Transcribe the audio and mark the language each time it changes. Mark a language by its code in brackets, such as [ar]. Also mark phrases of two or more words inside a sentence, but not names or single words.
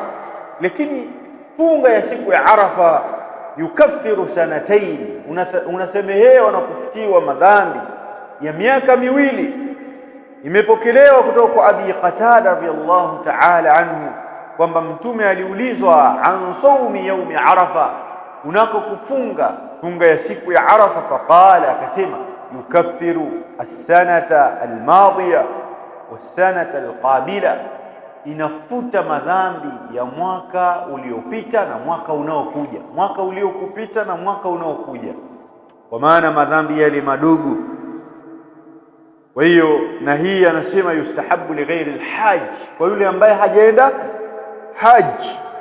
[sw] Lakini funga ya siku ya Arafa [ar] يكفر سنتين, [sw] unasamehewa na kufutiwa madhambi ya miaka miwili. Imepokelewa kutoka kwa Abi Qatada [ar] رضي الله تعالى عنه [sw] kwamba mtume aliulizwa [ar] عن صوم يوم عرفة, [sw] unako kufunga funga ya siku ya Arafa, faqala, akasema [ar] يكفر السنة الماضية والسنة القابلة, [sw] inafuta madhambi ya mwaka uliopita na mwaka unaokuja, mwaka uliokupita na mwaka unaokuja, kwa maana madhambi yale madogo. Kwa hiyo na hii anasema [ar] يستحب لغير الحاج, [sw] kwa yule ambaye hajaenda haji.